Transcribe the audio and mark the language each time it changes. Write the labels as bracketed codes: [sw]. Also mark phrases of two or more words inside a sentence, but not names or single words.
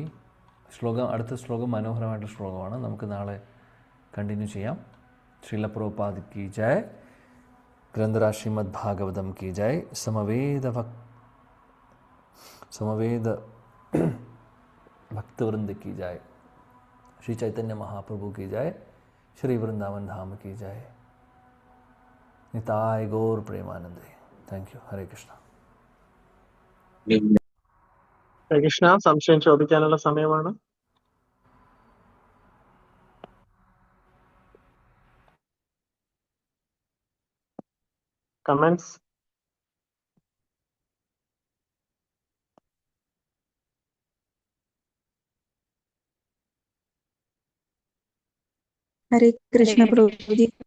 [ml] അടുത്ത ശ്ലോകം മനോഹരമായിട്ടുള്ള ശ്ലോകമാണ്. നമുക്ക് നാളെ കണ്ടിന്യൂ ചെയ്യാം. [hi] श्रील प्रभुपाद की जय, ग्रंथराज श्रीमद् भागवतम् की जय, समवेद भक्तवृंद की जाए, श्री चैतन्य महाप्रभु की जाए, श्री वृंदावन धाम की जाए, निताय गौर प्रेमानंदे. [en] Thank you. [hi] हरे कृष्ण. [ml] ഹരേ കൃഷ്ണ. സംശയം ചോദിക്കാനുള്ള സമയമാണ്. കമന്റ്സ്? ഹരേ കൃഷ്ണ പ്രഭുജി.